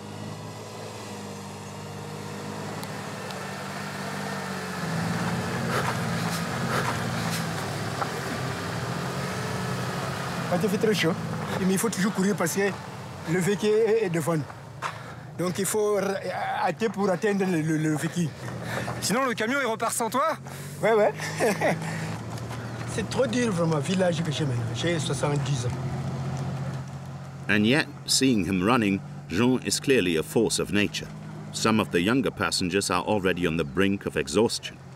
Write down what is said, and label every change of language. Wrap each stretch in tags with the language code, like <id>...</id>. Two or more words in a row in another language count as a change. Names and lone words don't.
<fr>Quand il fait très chaud, il faut toujours courir parce que le véhicule est devant. Donc il faut hâter pour atteindre le véhicule. Sinon le camion il repart sans toi? Ouais. C'est trop dur vraiment, village que j'ai 70 ans.</fr> <en>And yet, seeing him running, Jean is clearly a force of nature. Some of the younger passengers are already on the brink of exhaustion.</en>